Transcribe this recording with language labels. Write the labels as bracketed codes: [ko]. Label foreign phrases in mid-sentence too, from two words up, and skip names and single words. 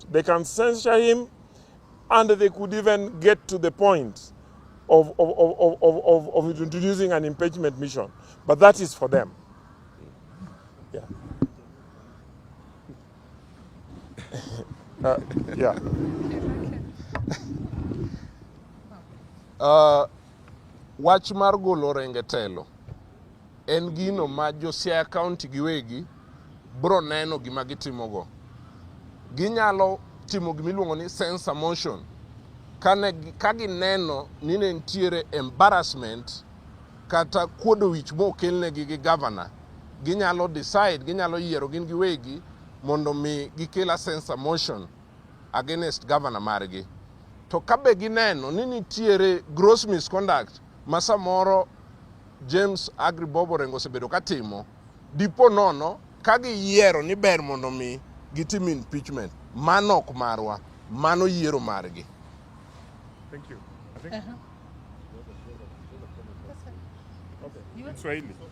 [en] They can censure him, and they could even get to the point of introducing an impeachment mission. But that is for them. Yeah. Yeah. [luo] Wach mar golo Orengo telo en gino ma jo Siaya County giwegi bro neno gima gitimogo. Ginyalo timo gimiluongo ni [en] censor motion [luo] ka gineno ni ne ntiere embarrassment kata kuodo wich mokelnegi gi governor. Ginyalo decide, ginyalo yiero gin giwegi mondo mi gikel [en] a censor motion against governor [luo] margi. To kabe gineno ni nitiere [en] gross misconduct [luo] ma samoro James Agri Bobo Orengo osebedo katimo, dipo nono ka giyiero ni ber mondo mi gitim impeachment, mano ok marwa, mano yiero margi. [en] Thank you. I think okay. Swahili.